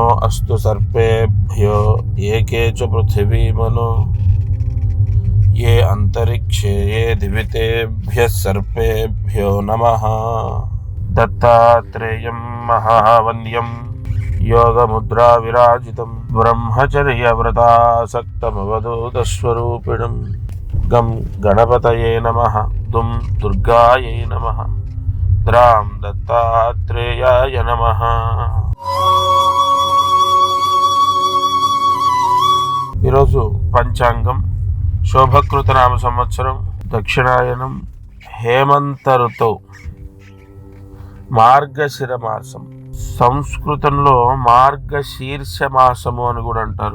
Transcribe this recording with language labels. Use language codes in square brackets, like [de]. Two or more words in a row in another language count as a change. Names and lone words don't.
[sa] నమస్తు సర్పేభ్యో ఏకే చ పృథివీమనో ये अंतरिक्षे ये दिवितेभ्यः सर्पेभ्यो नमः। दत्तात्रेयं महावन्यं योगमुद्रा विराजितं ब्रह्मचर्यव्रतासक्तमवधूतस्वरूपिणं गं गणपतये नमः। दुं दुर्गायै नमः। द्रां दत्तात्रेयाय नमः। [te] ఈరోజు పంచాంగం శోభకృత నామ సంవత్సరం దక్షిణాయనం హేమంత ఋతువు మార్గశిర మాసం. సంస్కృతంలో మార్గశీర్ష మాసము అని కూడా అంటారు.